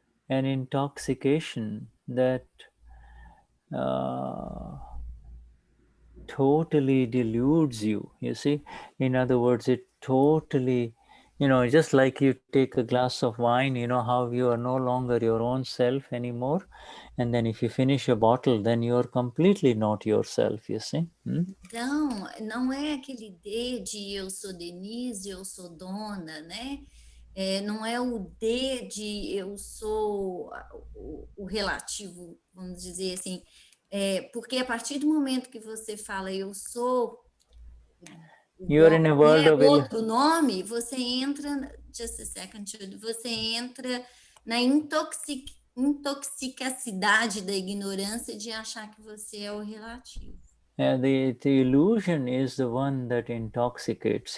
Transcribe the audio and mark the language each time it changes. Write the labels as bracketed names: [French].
[English] an intoxication that totally deludes you, you see. In other words, it totally, just like you take a glass of wine, how you are no longer your own self anymore. And then if you finish a bottle, then you're completely not yourself, you see. [Portuguese] Então, não é aquele D de eu sou Denise, eu sou dona, né? Não é o D de eu sou o relativo, vamos dizer assim. Porque a partir do momento que você fala eu sou [English] You're in a world of [Portuguese] outro nome, você entra, [English] just a second, [Portuguese] você entra na intoxicacidade da ignorância de achar que você é o relativo. [English] The illusion is the one that intoxicates.